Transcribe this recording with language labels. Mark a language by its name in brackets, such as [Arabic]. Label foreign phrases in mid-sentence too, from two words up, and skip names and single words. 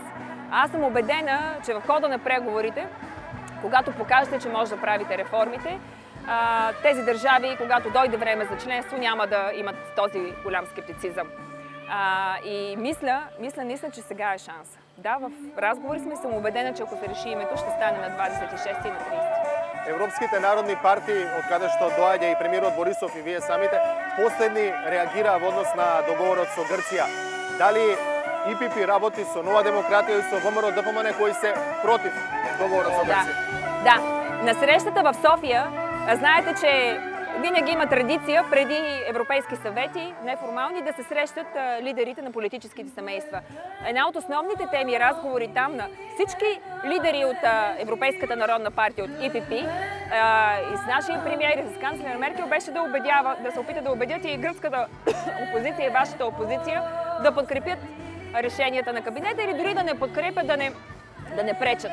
[Bulgarian] Аз съм убедена, че в хода на преговорите, когато покажете, че може да правите реформите, тези държави, когато дойде време за членство, няма да имат този голям скептицизъм. И мисля, че сега е шанс. Да, в разговори сме, съм убедена, че ако се реши името, ще стане на 26 и на 30. [Macedonian] Европските народни партии, откаде што доаѓа и премиерот Борисов и вие самите, последни реагираа во однос на договорот со Грција. Дали ИПП работи со Нова демократија и со ВМРО ДПМН кои се против договорот со Грција? [Bulgarian] Да. На срещата в София, знаете, че винаги има традиция преди европейски съвети, неформални, да се срещат лидерите на политическите семейства. Една от основните теми и разговори там на всички лидери от Европейската народна партия, от ИПП, и с нашия премиер, и с канцлера Меркел, беше да се опита да убедят и гръцката опозиция, и вашата опозиция да подкрепят решенията на кабинета или дори да не подкрепят, да не пречат.